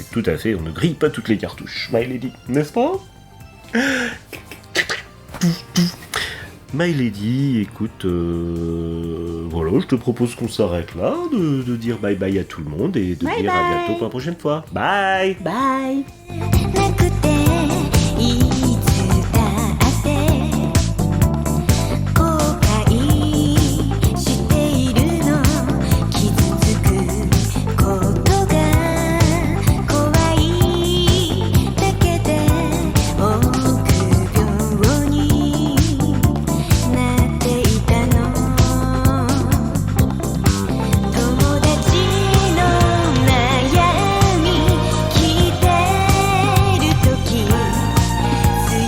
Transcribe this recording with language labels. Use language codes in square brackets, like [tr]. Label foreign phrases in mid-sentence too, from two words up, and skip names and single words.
[fr] Et tout à fait, on ne grille pas toutes les cartouches, [en] My Lady, [fr] n'est-ce pas? [en] My Lady, [fr] écoute, voilà, je te propose qu'on s'arrête là, de dire [en] bye bye [fr] à tout le monde et de bye dire bye. à bientôt pour la prochaine fois. Bye. Bye. [ja] なくていつだって後悔しているの傷つくことが怖いだけで臆病になっていたの友達の悩み聞いてる時